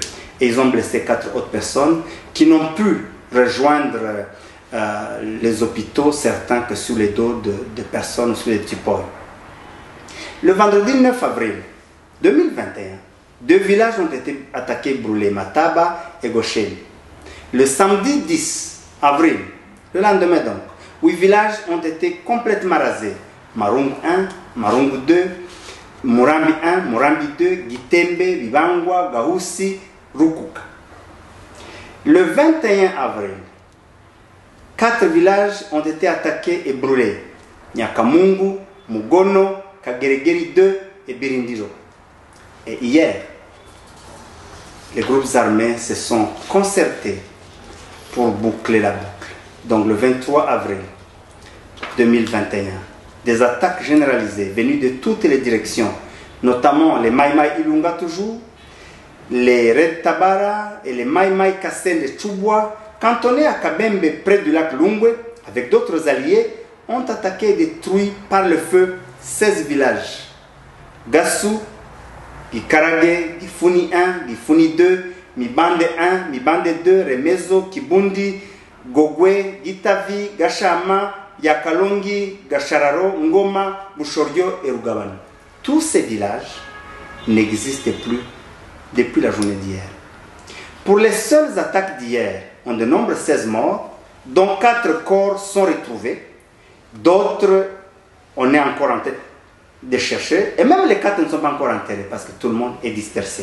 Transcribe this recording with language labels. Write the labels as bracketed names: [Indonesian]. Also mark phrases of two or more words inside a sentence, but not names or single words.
[French] Et ils ont blessé 4 autres personnes qui n'ont pu rejoindre les hôpitaux, certains que sous les dos de personnes, sous les petits poils. Le vendredi 9 avril 2021, 2 villages ont été attaqués et brûlés, Mataba et Gosheli. Le samedi 10 avril, le lendemain donc, 8 villages ont été complètement rasés. Marungu 1, Marungu 2, Murambi 1, Murambi 2, Gitembe, Bibangwa, Gahusi, Rukuka. Le 21 avril, 4 villages ont été attaqués et brûlés. Nyakamungu, Mugono, Kageregeri 2 et Birindiro. Et hier, les groupes armés se sont concertés pour boucler la boucle. Donc le 23 avril 2021, des attaques généralisées venues de toutes les directions, notamment les Mai Mai Ilunga toujours, les Red Tabara et les Mai Mai Kassende de Chubwa, cantonnés à Kabembe près du lac Lungwe, avec d'autres alliés, ont attaqué et détruit par le feu 16 villages. Gassou, Gikarage, Gifuni 1, Gifuni 2, Mibande 1, Mibande 2, Remezo, Kibundi, Gogwe, Gitavi, Gashama, Yakalongi, Gashararo, Ngoma, Bushorio et Rugabani. Tous ces villages n'existent plus depuis la journée d'hier. Pour les seules attaques d'hier, on dénombre 16 morts, dont 4 corps sont retrouvés, d'autres on est encore en tête de chercher, et même les 4 ne sont pas encore enterrés parce que tout le monde est dispersé.